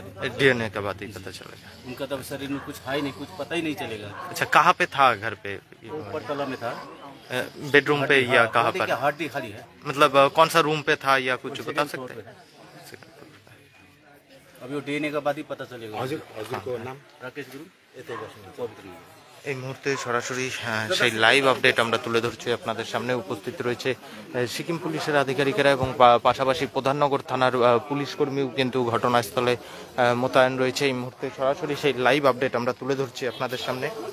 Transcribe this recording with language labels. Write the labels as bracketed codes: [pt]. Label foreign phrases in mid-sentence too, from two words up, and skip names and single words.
[hi] DNA का बात ही पता चलेगा। उनका तब शरीर में कुछ है ही नहीं, कुछ पता ही नहीं चलेगा। अच्छा, कहाँ पे था घर पे? ऊपर तला में था, बेडरूम पे या कहाँ पर? हड्डी खाली है। मतलब कौन सा रूम पे था या कुछ बता सकते हैं? अभी वो DNA का बाद ही पता चलेगा। [ne] हजुरको नाम राकेश गुरु यतै बस्नु पवित्र। [bn] এই মুহূর্তে সরাসরি সেই লাইভ আপডেট আমরা তুলে ধরছি আপনাদের সামনে। উপস্থিত রয়েছে সিকিম পুলিশের আধিকারিকেরা এবং পাশাপাশি প্রধাননগর থানার পুলিশ কর্মীও কিন্তু ঘটনাস্থলে মোতায়েন রয়েছে। এই মুহূর্তে সরাসরি সেই লাইভ আপডেট আমরা তুলে ধরছি আপনাদের সামনে।